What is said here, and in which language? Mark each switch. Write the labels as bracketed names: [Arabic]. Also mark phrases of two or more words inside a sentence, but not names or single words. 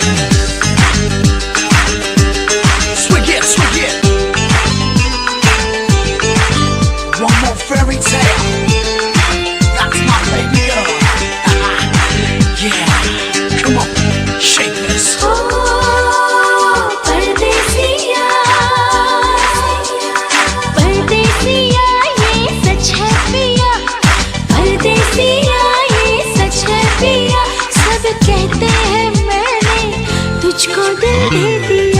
[English] Swig it, swig it. One more fairy tale. That's my baby girl. Yeah, come on, shake this. [Hindi] परदेसिया, परदेसिया ये सच है पिया, परदेसिया ये सच है पिया। सब कहते हैं मैंने तुझको दिल दे दिया।